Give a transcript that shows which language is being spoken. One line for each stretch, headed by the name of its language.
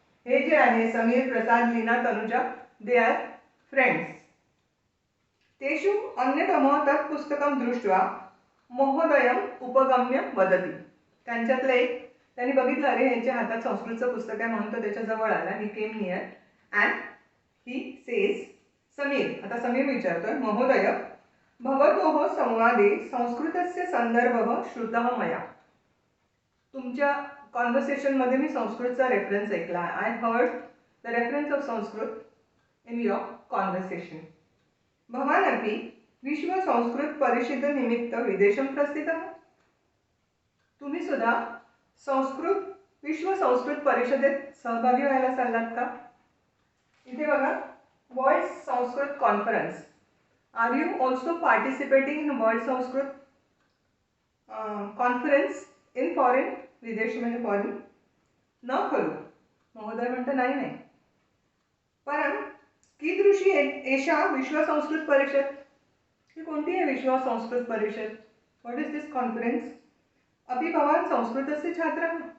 Marathi: हे जे आहे समीर, प्रसाद, Leena, Tanuja,
English: They are friends.
Sanskrit: तेषु अन्यतमः तत् पुस्तकं दृष्ट्वा महोदयम् उपगम्य वदति.
Marathi: त्यांच्यातलं एक त्यांनी बघितलं, अरे यांच्या हातात संस्कृतचं पुस्तक आहे म्हणून तो त्याच्या जवळ आला.
English: he came near and he says,
Sanskrit: Sameer,
Marathi: आता समीर विचारतोय,
Sanskrit: महोदय भवतोः संवादे संस्कृतस्य संदर्भः श्रुतः मया.
Marathi: तुमच्या कॉन्व्हर्सेशनमध्ये मी संस्कृतचा रेफरन्स ऐकला.
English: I heard the reference of Sanskrit in your conversation.
Sanskrit: भवानपि विश्व संस्कृत परिषद निमित्त विदेशं प्रस्थितः.
Marathi: तुम्ही सुद्धा विश्व संस्कृत परिषदेत सहभागी व्हायला चाललात का? इथे बघा, world Sanskrit conference.
English: Are you also participating in world Sanskrit conference in foreign.
Marathi: विदेश म्हणजे फॉरेन.
Sanskrit: न खलु.
Marathi: महोदय म्हणतो नाही नाही.
Sanskrit: परं कीदृशी एषा विश्व संस्कृत परिषद.
Marathi: ही कोणती आहे विश्व संस्कृत परिषद?
English: What is this conference?
Sanskrit: अपि भवान संस्कृतस्य छात्रः.